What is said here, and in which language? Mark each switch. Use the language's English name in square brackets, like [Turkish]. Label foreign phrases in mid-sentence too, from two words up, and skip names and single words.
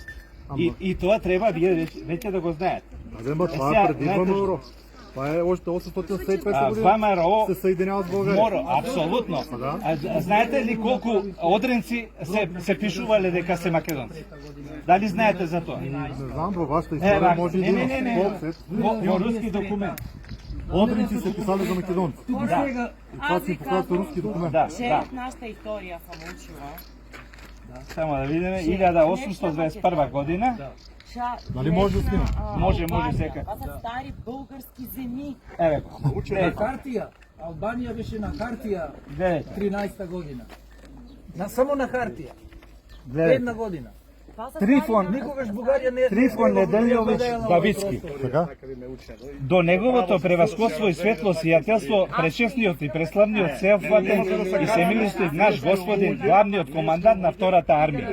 [Macedonian] И тоа треба вие веќе да го знаете. [Bulgarian] Ама това [Macedonian] Сега, [Bulgarian] е преди [Macedonian] знаете [Bulgarian] време [Macedonian] што? [Bulgarian] Европа. Това е още 875 година. [Macedonian] ВМРО [Bulgarian] Се съединява с България. [Macedonian] Мора, апсолутно. Да. Знаете ли колку одренци се пишувале дека се македонци? Дали знаете за тоа? [Bulgarian] Не знам, във вашата история може и да има колко [Macedonian] Во руски документ. Одринци се писали за македонци. Да, [Bulgarian] Това си показва руски документ. [Macedonian] да, [Bulgarian] Че [Macedonian] да. [Bulgarian] от нашата история съм учила. [Macedonian] Само да видиме, 1821 година. [Bulgarian] Нали може да снима? [Macedonian] Може сека. [Bulgarian] Това са стари български земи. [Macedonian] Еве го. На [Bulgarian] Гледайте, [Macedonian] хартија. Албанија беше на хартија [Bulgarian] гледайте, [Macedonian] 13-та година. Само на хартија. [Bulgarian] гледайте. [Macedonian] Една година. [Bulgarian] Това са [Macedonian] Трифон, Никогаш Бугарија не е Трифон Неделјовиќ Давицки. Така? До неговото превасходство и светло сиятелство, пречесниот и преславниот Сеофватен и семилистиот наш господин, главниот командант на втората армија.